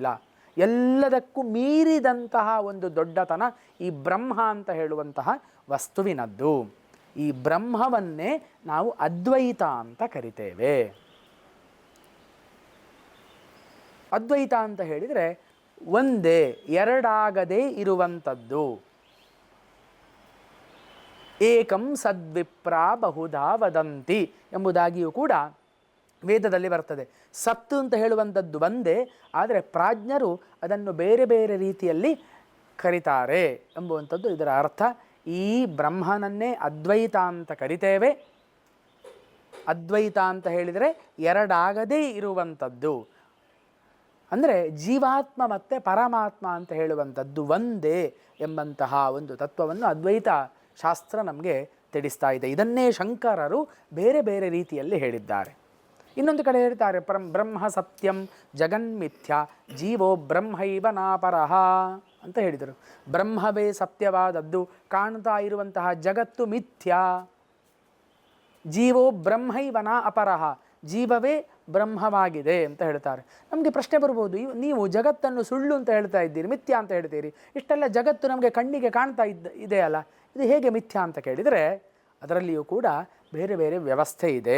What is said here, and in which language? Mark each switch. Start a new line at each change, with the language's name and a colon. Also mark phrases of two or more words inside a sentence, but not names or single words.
Kannada: ಎಲ್ಲದಕ್ಕೂ ಮೀರಿದಂತಹ ಒಂದು ದೊಡ್ಡತನ ಈ ಬ್ರಹ್ಮ ಅಂತ ಹೇಳುವಂತಹ ವಸ್ತುವಿನದ್ದು. ಈ ಬ್ರಹ್ಮವನ್ನೇ ನಾವು ಅದ್ವೈತ ಅಂತ ಕರಿತೇವೆ. ಅದ್ವೈತ ಅಂತ ಹೇಳಿದರೆ ಒಂದೇ, ಎರಡಾಗದೇ ಇರುವಂಥದ್ದು.
Sanskrit: ಏಕಂ ಸದ್ವಿಪ್ರ ಬಹುಧಾ ವದಂತಿ
Kannada: ಎಂಬುದಾಗಿಯೂ ಕೂಡ ವೇದದಲ್ಲಿ ಬರ್ತದೆ. ಸತ್ತು ಅಂತ ಹೇಳುವಂಥದ್ದು ಒಂದೇ, ಆದರೆ ಪ್ರಾಜ್ಞರು ಅದನ್ನು ಬೇರೆ ಬೇರೆ ರೀತಿಯಲ್ಲಿ ಕರೀತಾರೆ ಎಂಬುವಂಥದ್ದು ಇದರ ಅರ್ಥ. ಈ ಬ್ರಹ್ಮನನ್ನೇ ಅದ್ವೈತ ಅಂತ ಕರಿತೇವೆ. ಅದ್ವೈತ ಅಂತ ಹೇಳಿದರೆ ಎರಡಾಗದೇ ಇರುವಂಥದ್ದು. ಅಂದರೆ ಜೀವಾತ್ಮ ಮತ್ತು ಪರಮಾತ್ಮ ಅಂತ ಹೇಳುವಂಥದ್ದು ಒಂದೇ ಎಂಬಂತಹ ಒಂದು ತತ್ವವನ್ನು ಅದ್ವೈತ ಶಾಸ್ತ್ರ ನಮಗೆ ತಿಳಿಸ್ತಾ ಇದೆ. ಇದನ್ನೇ ಶಂಕರರು ಬೇರೆ ಬೇರೆ ರೀತಿಯಲ್ಲಿ ಹೇಳಿದ್ದಾರೆ. ಇನ್ನೊಂದು ಕಡೆ ಹೇಳ್ತಾರೆ,
Sanskrit: ಬ್ರಹ್ಮ ಸತ್ಯಂ ಜಗನ್ಮಿಥ್ಯ ಜೀವೋ ಬ್ರಹ್ಮೈವ ನಾಪರಃ
Kannada: ಅಂತ ಹೇಳಿದರು. ಬ್ರಹ್ಮವೇ ಸತ್ಯವಾದದ್ದು, ಕಾಣ್ತಾ ಇರುವಂತಹ ಜಗತ್ತು ಮಿಥ್ಯ.
Sanskrit: ಜೀವೋ ಬ್ರಹ್ಮೈವ ನಾ ಅಪರಃ,
Kannada: ಜೀವವೇ ಬ್ರಹ್ಮವಾಗಿದೆ ಅಂತ ಹೇಳ್ತಾರೆ. ನಮಗೆ ಪ್ರಶ್ನೆ ಬರ್ಬೋದು, ನೀವು ಜಗತ್ತನ್ನು ಸುಳ್ಳು ಅಂತ ಹೇಳ್ತಾ ಇದ್ದೀರಿ, ಮಿಥ್ಯ ಅಂತ ಹೇಳ್ತೀರಿ, ಇಷ್ಟೆಲ್ಲ ಜಗತ್ತು ನಮಗೆ ಕಣ್ಣಿಗೆ ಕಾಣ್ತಾ ಇದೆಯಲ್ಲ, ಇದು ಹೇಗೆ ಮಿಥ್ಯ ಅಂತ ಕೇಳಿದರೆ ಅದರಲ್ಲಿಯೂ ಕೂಡ ಬೇರೆ ಬೇರೆ ವ್ಯವಸ್ಥೆ ಇದೆ.